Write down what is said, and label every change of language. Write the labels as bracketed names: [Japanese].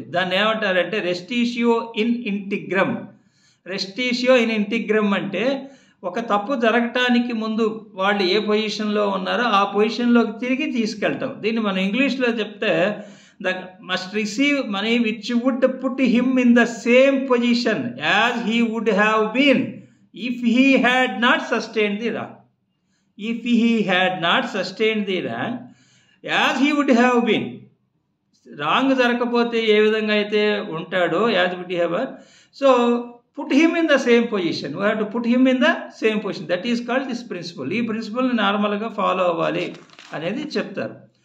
[Telugu] దాన్ని ఏమంటారంటే రెస్టిషియో in ఇంటిగ్రమ్. రెస్టిషియో in ఇంటిగ్రమ్ అంటే ఒక తప్పు జరగటానికి ముందు వాళ్ళు ఏ పొజిషన్లో ఉన్నారో ఆ పొజిషన్లోకి తిరిగి తీసుకెళ్ళటం. దీన్ని మనం ఇంగ్లీష్లో చెప్తే [English] The must receive money which would put him in the same position as he would have been if he had not sustained the wrong. If he had not sustained the wrong, as he would have been. [Telugu] Wrong జరగకపోతే ఏ విధంగా అయితే ఉంటాడో [English] As would have. So put him in the same position, we have to put him in the same position. That is called this principle. [Telugu] ఈ ప్రిన్సిపల్ని నార్మల్గా follow అవ్వాలి అనేది చెప్తారు.